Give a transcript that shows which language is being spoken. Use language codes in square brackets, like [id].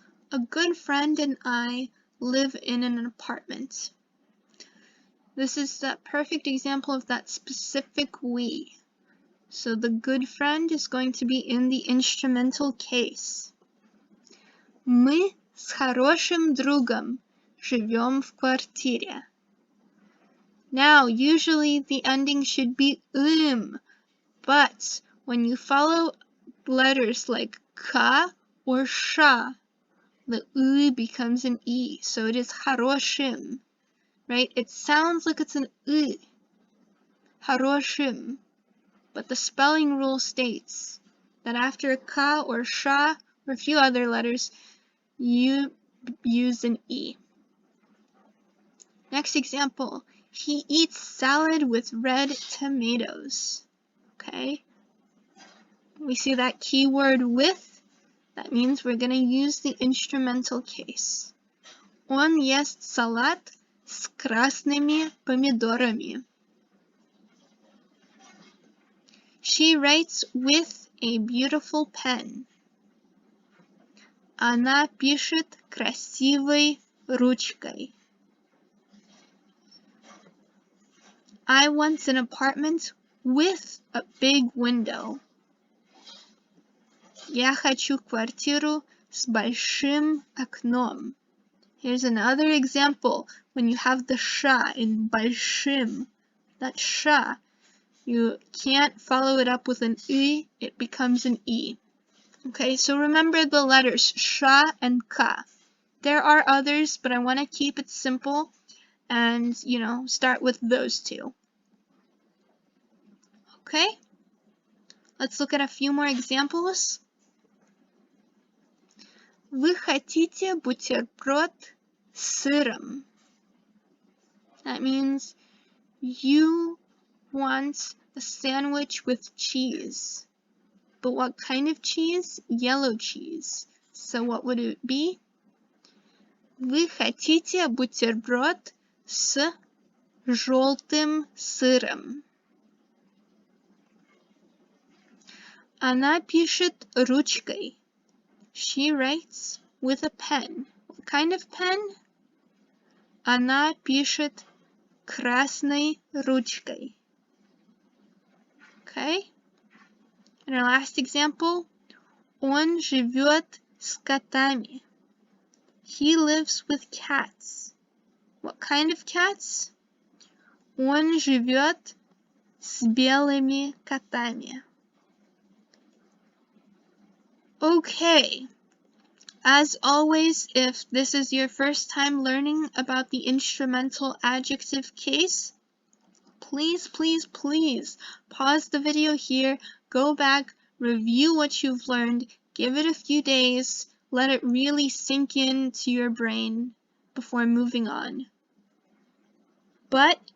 [en] A good friend and I live in an apartment. This is that perfect example of that specific we. So the good friend is going to be in the instrumental case. [ru] Мы с хорошим другом живем в квартире. [en] Now, usually the ending should be but when you follow letters like ka or sha, the becomes an e, so it is хорошим, right? It sounds like it's an хорошим, but the spelling rule states that after ka or sha or a few other letters, you use an e. Next example, he eats salad with red tomatoes. Okay, we see that keyword with. That means we're going to use the instrumental case. [ru] Он ест салат с красными помидорами. [en] She writes with a beautiful pen. [ru] Она пишет красивой ручкой. [en] I want an apartment with a big window. [ru] Я хочу квартиру с большим окном. [en] Here's another example when you have the sha in большим. That sha, you can't follow it up with an e, it becomes an e. Okay, so remember the letters sha and ka. There are others, but I want to keep it simple and, start with those two. Okay, let's look at a few more examples. [ru] Вы хотите бутерброд с сыром. [en] That means you want a sandwich with cheese. But what kind of cheese? Yellow cheese. So what would it be? [ru] Вы хотите бутерброд с желтым сыром. Она пишет ручкой. [en] She writes with a pen. What kind of pen? [ru] Она пишет красной ручкой. [en] Okay? And our last example, [ru] он живет с котами. [en] He lives with cats. What kind of cats? [ru] Он живет с белыми котами. [en] Okay. As always, if this is your first time learning about the instrumental adjective case, please pause the video here, go back, review what you've learned, give it a few days, let it really sink into your brain before moving on. But